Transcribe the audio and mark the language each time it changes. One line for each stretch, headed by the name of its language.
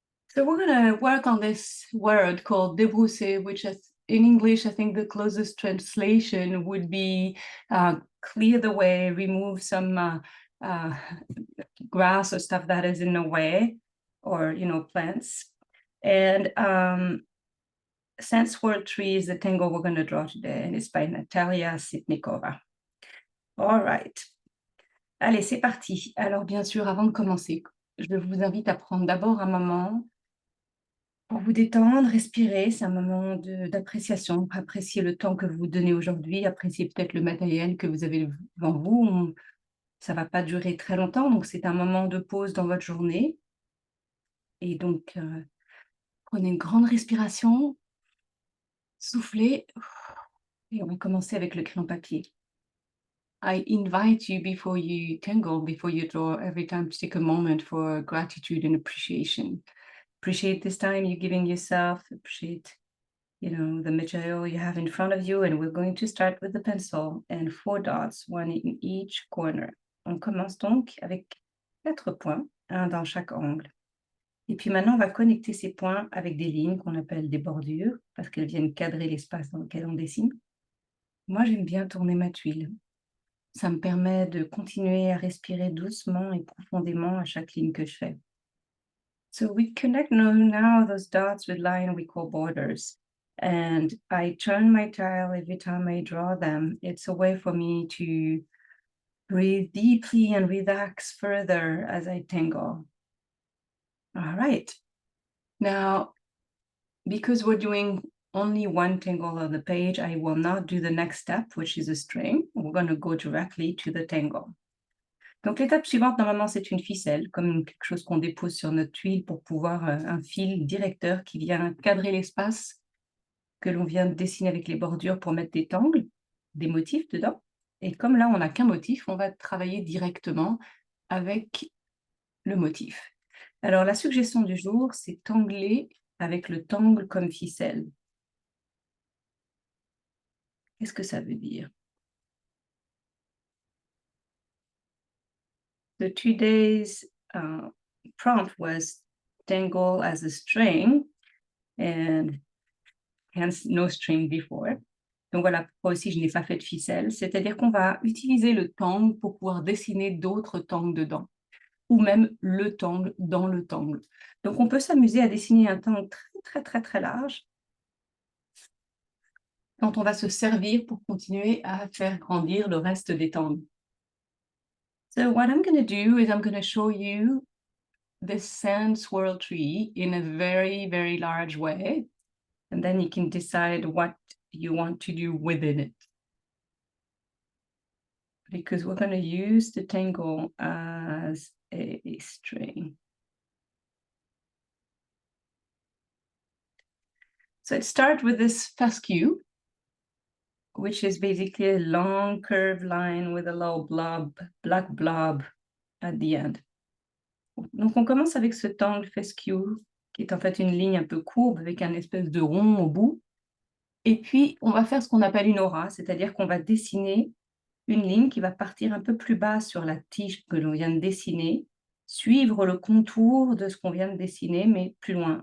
English: So we're going to work on this word called débrousser, which is, in English, I think the closest translation would be clear the way, remove some grass or stuff that is in the way, or, plants. And Sense World Tree is the tango we're going to draw today, and it's by Natalia Sitnikova. All right.
French: Allez, c'est parti. Alors, bien sûr, avant de commencer, je vous invite à prendre d'abord un moment pour vous détendre, respirer. C'est un moment d'appréciation. Apprécier le temps que vous vous donnez aujourd'hui. Apprécier peut-être le matériel que vous avez devant vous. Ça ne va pas durer très longtemps, donc c'est un moment de pause dans votre journée. Et donc, prenez une grande respiration. Soufflez. Et on va commencer avec le crayon papier.
English: I invite you before you tangle, before you draw, every time to take a moment for gratitude and appreciation. Appreciate this time you're giving yourself, appreciate, the material you have in front of you. And we're going to start with the pencil and 4 dots, one in each corner.
French: On commence donc avec 4 points, un dans chaque angle. Et puis maintenant, on va connecter ces points avec des lignes qu'on appelle des bordures, parce qu'elles viennent cadrer l'espace dans lequel on dessine. Moi, j'aime bien tourner ma tuile. Ça me permet de continuer à respirer doucement et profondément à chaque ligne que je fais.
English: So we connect now those dots with line we call borders. And I turn my tile every time I draw them. It's a way for me to breathe deeply and relax further as I tangle. All right. Now, because we're doing only one tangle on the page, I will not do the next step, which is a string. We're going to go directly to the tangle.
French: Donc l'étape suivante, normalement, c'est une ficelle, comme quelque chose qu'on dépose sur notre tuile pour pouvoir, un fil directeur qui vient cadrer l'espace que l'on vient de dessiner avec les bordures pour mettre des tangles, des motifs dedans. Et comme là, on n'a qu'un motif, on va travailler directement avec le motif. Alors la suggestion du jour, c'est tangler avec le tangle comme ficelle. Qu'est-ce que ça veut dire?
English: The today's prompt was tangle as a string and hence no string before.
French: Donc voilà pourquoi aussi je n'ai pas fait de ficelle, c'est-à-dire qu'on va utiliser le tangle pour pouvoir dessiner d'autres tangles dedans, ou même le tangle dans le tangle. Donc on peut s'amuser à dessiner un tangle très large quand on va se servir pour continuer à faire grandir le reste des tangles.
English: So what I'm going to do is I'm going to show you this sand swirl tree in a very large way, and then you can decide what you want to do within it. Because we're going to use the tangle as a string. So it starts with this fescue, which is basically a long curved line with a little black blob at the end.
French: Donc on commence avec ce tangle fescue, qui est en fait une ligne un peu courbe avec un espèce de rond au bout. Et puis on va faire ce qu'on appelle une aura, c'est-à-dire qu'on va dessiner une ligne qui va partir un peu plus bas sur la tige que l'on vient de dessiner, suivre le contour de ce qu'on vient de dessiner, mais plus loin.